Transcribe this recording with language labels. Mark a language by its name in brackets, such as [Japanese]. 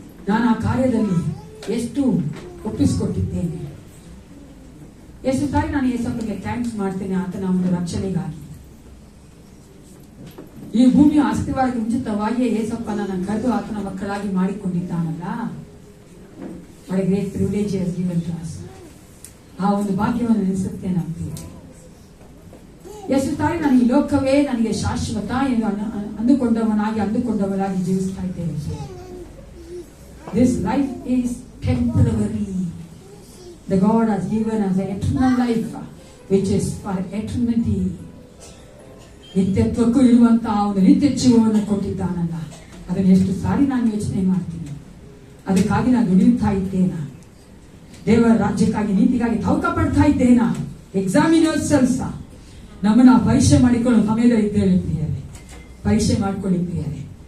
[Kannada] ನಾನು ಆ ಕಾರ್ಯದಲ್ಲಿ ಎಷ್ಟು ಒಪ್ಪಿಸಿಕೊಟ್ಟಿದ್ದೇನೆ, ಎಷ್ಟು ಸಾರಿ ನಾನು ಯೇಸಪ್ಪನಿಗೆ ಥ್ಯಾಂಕ್ಸ್ ಮಾಡ್ತೇನೆ ಆತನ ಒಂದು ರಕ್ಷಣೆಗಾಗಿ. ಈ ಭೂಮಿಯ ಅಸ್ತಿವಾರಕ್ಕೆ ಮುಂಚಿತವಾಗಿಯೇ ಯೇಸಪ್ಪ ನನ್ನ ಕರೆದು ಆತನ ಮಕ್ಕಳಾಗಿ ಮಾಡಿಕೊಂಡಿದ್ದಾನಲ್ಲ. [English] What a great privilege he has given to us. [Kannada] ಆ ಒಂದು ಭಾಗ್ಯವನ್ನು ನೆನೆಸುತ್ತೇನೆ ಅಂತೀವಿ. ಎಷ್ಟು ಸಾರಿ ನಾನು ಈ ಲೋಕವೇ ನನಗೆ ಶಾಶ್ವತ ಎಂದು ಅಂದುಕೊಂಡವನಾಗಿ ಜೀವಿಸ್ತಾ ಇದ್ದೇನೆ. [English] This life is temporary. The God has given us an eternal life which is for eternity. [Kannada] ನಿತ್ಯತ್ವಕ್ಕೂ ಇರುವಂತಹ ಒಂದು ನಿತ್ಯ ಜೀವವನ್ನು ಕೊಟ್ಟಿದ್ದಾನಲ್ಲ, ಅದನ್ನು ಎಷ್ಟು ಸಾರಿ ನಾನು ಯೋಚನೆ ಮಾಡ್ತೀನಿ. ಅದಕ್ಕಾಗಿ ನಾನು ದುಡಿಯುತ್ತಾ ಇದ್ದೇನಾ? ದೇವರ ರಾಜ್ಯಕ್ಕಾಗಿ, ನೀತಿಗಾಗಿ ತವಕ ಪಡ್ತಾ ಇದ್ದೇನಾ? [English] Examine yourself. [Kannada] ನಮ್ಮನ್ನ ಪರೀಕ್ಷೆ ಮಾಡಿಕೊಳ್ಳೋ ಸಮಯದಲ್ಲಿ ಇದ್ದೇವೆ ಪ್ರಿಯರೇ, ಪರೀಕ್ಷೆ ಮಾಡಿಕೊಳ್ಳಿ ಪ್ರಿಯರೇ.